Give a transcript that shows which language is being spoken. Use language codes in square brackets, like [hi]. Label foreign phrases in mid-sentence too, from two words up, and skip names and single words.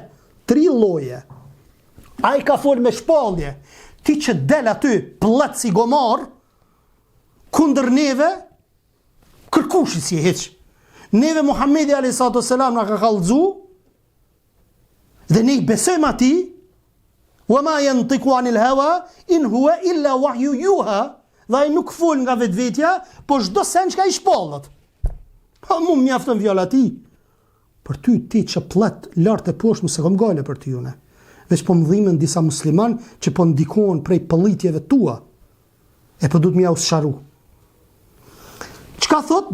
[sq] 3 lloje. Ai ka fol me shpallje. Ti që del aty plot si gomar kundër neve, kërkushi si e heq. Neve Muhamedi a.s. na ka kallëzu dhe ne i besojmë ati, [ar] وما ينطق عن الهوى إن هو إلا وحي يوحى, [sq] dhe ai nuk fol nga vetvetja, po çdo sen që ka i shpallët. Ha mu mjaftën fjala ti. Për ti që plot lart e poshtë mos e kam gale për ty une. Veç po më dhimen disa musliman që po ndikohen prej pëllitjeve tua. E po du të mja usharu. Çka thot?